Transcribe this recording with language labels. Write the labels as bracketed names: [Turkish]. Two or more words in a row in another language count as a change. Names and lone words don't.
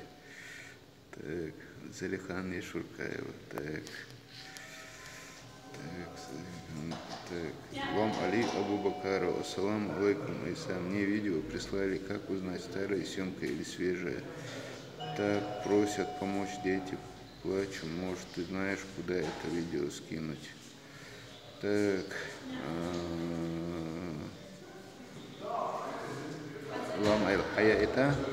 [Russian] Так, Залихан Ешуркаева. Так. Вам Али Абубакаров. [Arabic] السلام عليكم. [Russian] Иса, мне видео прислали, как узнать, старая съемка или свежая. Так просят помочь дети. Плачу, может, ты знаешь, куда это видео скинуть. Так. Вам Хая это?